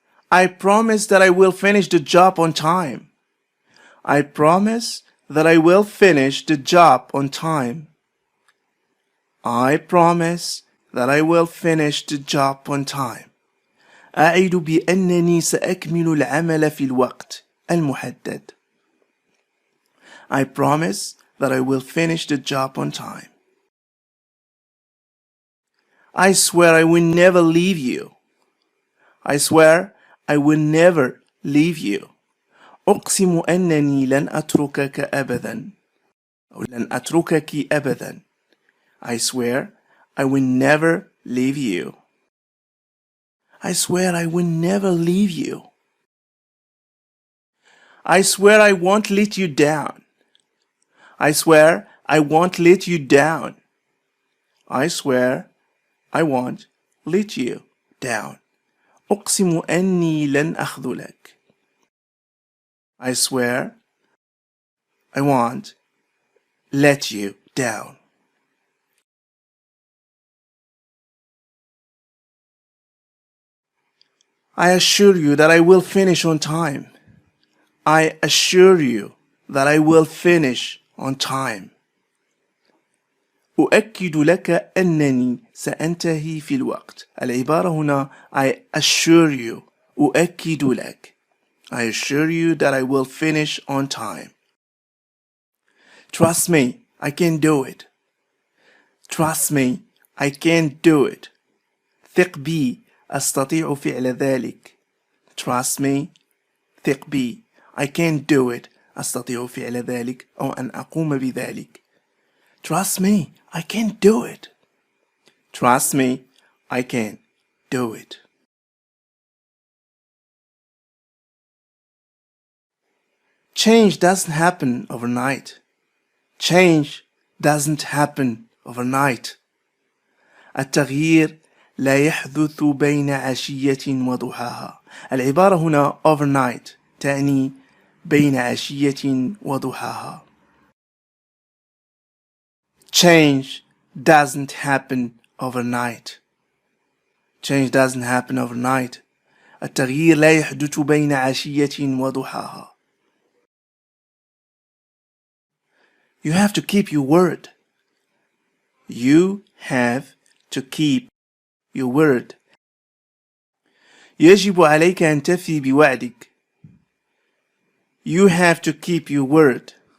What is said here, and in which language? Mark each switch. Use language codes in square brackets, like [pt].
[en] I promise that I will finish the job on time. I promise that I will finish the job on time. I promise that I will finish the job on time. [ar] أعد بأنني سأكمل العمل في الوقت المحدد. [en] I promise that I will finish the job on time. I swear I will never leave you. I swear I will never leave you. [ar] أقسم أنني لن أتركك أبدا أو لن أتركك أبدا. [en] I swear I will never leave you. I swear I will never leave you. I swear I won't let you down. I swear I won't let you down. I swear I won't let you down. [ar] أقسم أني لن أخذلك. [en] I swear I won't let you down. I assure you that I will finish on time. I assure you that I will finish on time. [ar] أؤكد لك أنني سأنتهي في الوقت. العبارة هنا [en] I assure you. [ar] أؤكد لك. [en] I assure you that I will finish on time. Trust me, I can do it. Trust me, I can do it. [ar] ثق بي، أستطيع فعل ذلك. [en] Trust me, [ar] ثق بي. [en] I can do it. [ar] أستطيع فعل ذلك أو أن أقوم بذلك. [en] Trust me, I can do it. Trust me, I can do it. Change doesn't happen overnight. Change doesn't happen overnight. [ar] التغيير لا يحدث بين عشية وضحاها. العبارة هنا overnight تعني بين عشية وضحاها. [en] Change doesn't happen overnight. Change doesn't happen overnight. [ar] التغيير لا يحدث بين عشية وضحاها. [en] You have to keep your word. You have to keep your word. [ar] يجب عليك أن تفي بوعدك. [en] You have to keep your word.